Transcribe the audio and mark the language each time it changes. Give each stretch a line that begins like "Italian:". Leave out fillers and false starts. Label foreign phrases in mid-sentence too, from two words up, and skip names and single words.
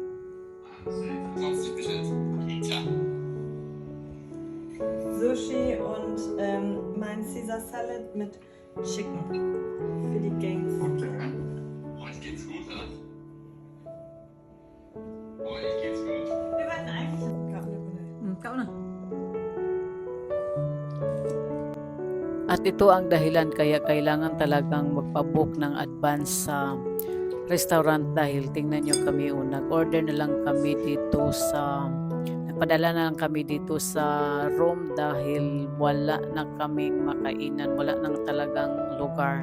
German: Sushi und mein Caesar Salad mit Chicken für die Gangs. Euch geht's gut, oder? Euch geht's gut. Wir wollten eigentlich
Filipino: Kau na. At ito ang dahilan kaya kailangan talagang magpa-book ng advance sa restaurant dahil tingnan nyo kami nag-order na lang kami dito sa nagpadala na lang kami dito sa room dahil wala na kaming makainan, wala nang talagang lugar.